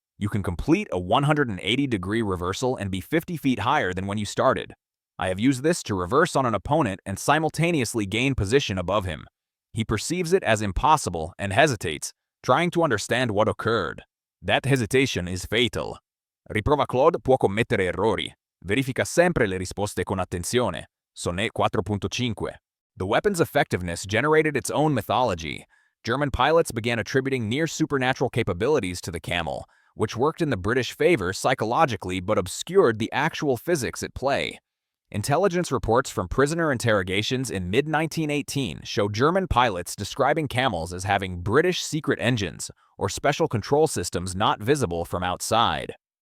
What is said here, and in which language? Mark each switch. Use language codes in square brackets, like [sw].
[en] You can complete a 180-degree reversal and be 50 feet higher than when you started. I have used this to reverse on an opponent and simultaneously gain position above him. He perceives it as impossible and hesitates, trying to understand what occurred. That hesitation is fatal. [it] Riprova Claude può commettere errori. Verifica sempre le risposte con attenzione. [en] Sonnet 4.5. The weapon's effectiveness generated its own mythology. German pilots began attributing near-supernatural capabilities to the Camel, which worked in the British favor psychologically but obscured the actual physics at play. Intelligence reports from prisoner interrogations in mid-1918 show German pilots describing Camels as having British secret engines or special control systems not visible from outside.